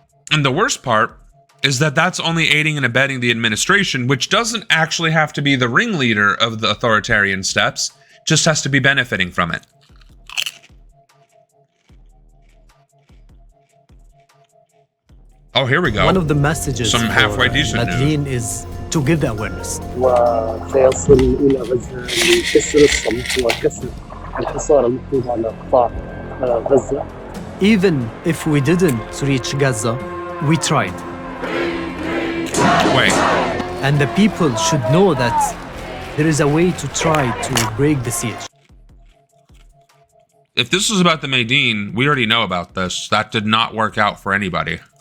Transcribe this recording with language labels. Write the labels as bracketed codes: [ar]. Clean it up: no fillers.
[en] And the worst part is that that's only aiding and abetting the administration, which doesn't actually have to be the ringleader of the authoritarian steps, just has to be benefiting from it. Oh, here we go. One of the messages some halfway decent Madeleine is to give the awareness. [ar] وسيصل إلى غزة لكسر الصمت وكسر الحصار المفروض على قطاع غزة. [en] Even if we didn't reach Gaza, we tried. Wait. And the people should know that there is a way to try to break the siege. If this is about the Maydeen, we already know about this. That did not work out for anybody.